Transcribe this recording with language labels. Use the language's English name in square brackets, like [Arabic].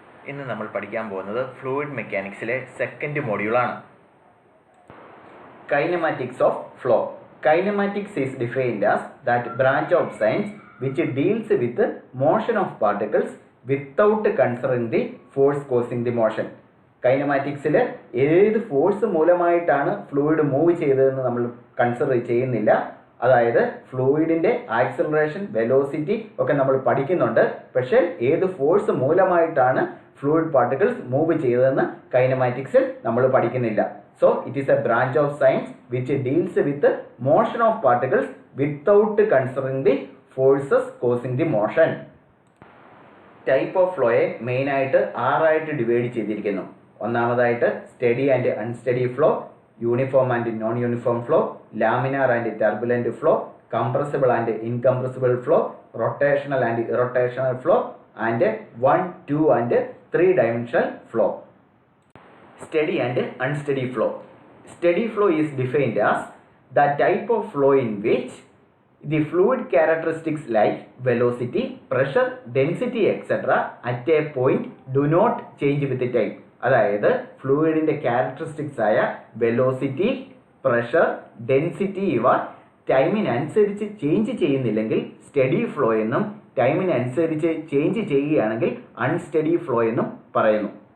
[Malayalam] ഇന്ന് നമ്മൾ പഠിക്കാൻ പോകുന്നത് ഫ്ലൂയിഡ് മെക്കാനിക്സിലെ second മൊഡ്യൂളാണ്. [English] Kinematics of flow. Kinematics is defined as that branch of science which deals with the motion of particles without considering the force causing the motion. [Malayalam] കൈനമാറ്റിക്സിൽ ഏത് force മൂലമായിട്ടാണ് fluid move ചെയ്തതെന്ന് നമ്മൾ consider ചെയ്യുന്നില്ല. അതായത് ഫ്ലൂയിഡിൻ്റെ acceleration, velocity ഒക്കെ നമ്മൾ പഠിക്കുന്നുണ്ട്. പക്ഷേ ഏത് ഫോഴ്സ് മൂലമായിട്ടാണ് ഫ്ലൂയിഡ് പാർട്ടിക്കിൾസ് മൂവ് ചെയ്തതെന്ന് കൈനമാറ്റിക്സിൽ നമ്മൾ പഠിക്കുന്നില്ല. [English] So it is a branch of science which deals with the motion of particles without considering the forces causing the motion. [Malayalam] Type of ഫ്ലോയെ മെയിനായിട്ട് 6 ആയിട്ട് ഡിവൈഡ് ചെയ്തിരിക്കുന്നു. ഒന്നാമതായിട്ട് [English] Steady and unsteady flow, uniform and non uniform flow, laminar and turbulent flow, compressible and incompressible flow, rotational and irrotational flow, and 1, 2 and 3 dimensional flow. Steady and unsteady flow. Steady flow is defined as the type of flow in which the fluid characteristics like velocity, pressure, density etc. at a point do not change with the time. [Malayalam] അതായത് ഫ്ലൂയിഡിൻ്റെ characteristics ആയ velocity, pressure, density ഇവ ടൈമിനനുസരിച്ച് change ചെയ്യുന്നില്ലെങ്കിൽ study flow എന്നും, ടൈമിനനുസരിച്ച് change ചെയ്യുകയാണെങ്കിൽ unsteady flow എന്നും പറയുന്നു.